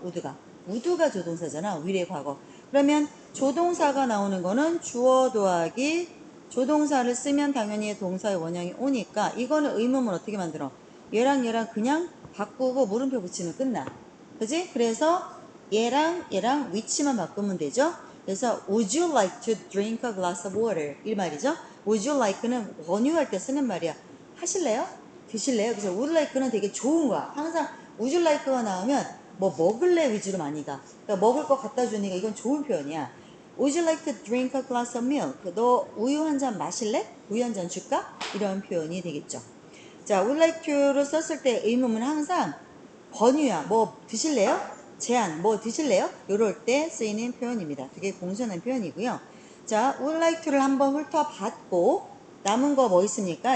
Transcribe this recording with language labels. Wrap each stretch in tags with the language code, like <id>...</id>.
<ko>would가 조동사잖아. 위례 과거. 그러면 조동사가 나오는 거는 주어 더하기 조동사를 쓰면 당연히 동사의 원형이 오니까 이거는 의문문 어떻게 만들어? 얘랑 그냥 바꾸고 물음표 붙이면 끝나. 그지? 그래서 얘랑 위치만 바꾸면 되죠.</ko> <en>그래서 would you like to drink a glass of water?</en> <ko>이 말이죠.</ko> <en>would you like</en> <ko>는 권유할 때 쓰는 말이야. 하실래요? 드실래요? 그래서 would like는 되게 좋은 거야. 항상</ko> <en>would you like</en> <ko>가 나오면 뭐 먹을래 위주로 많이 가. 그러니까 먹을 거 갖다 주니까 이건 좋은 표현이야.</ko> <en>Would you like to drink a glass of milk?</en> <ko>너 우유 한 잔 마실래? 우유 한 잔 줄까? 이런 표현이 되겠죠. 자, would like to를 썼을 때 의문은 항상 권유야. 뭐 드실래요? 제안, 뭐 드실래요? 이럴 때 쓰이는 표현입니다. 되게 공손한 표현이고요. 자, would like to를 한번 훑어봤고 남은 거 뭐 있습니까?</ko>